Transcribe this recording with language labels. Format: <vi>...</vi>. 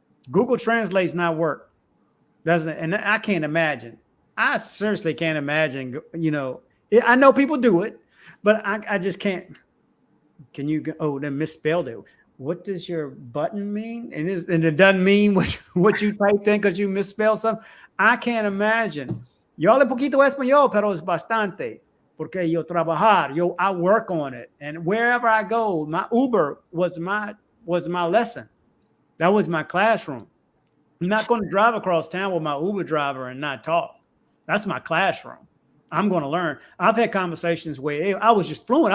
<en>Google Translate's not work. And I can't imagine. I seriously can't imagine, I know people do it, but I just can't. Can you go? Oh, they misspelled it. What does your button mean? And it doesn't mean what you typed in because you misspelled something. I can't imagine.</en> <es>Yo hablo poquito español, pero es bastante. Porque yo trabajar,</es> <en>I work on it. And wherever I go, my Uber was my lesson. That was my classroom. I'm not going to drive across town with my Uber driver and not talk. That's my classroom. I'm going to learn. I've had conversations where I was just fluent.</en>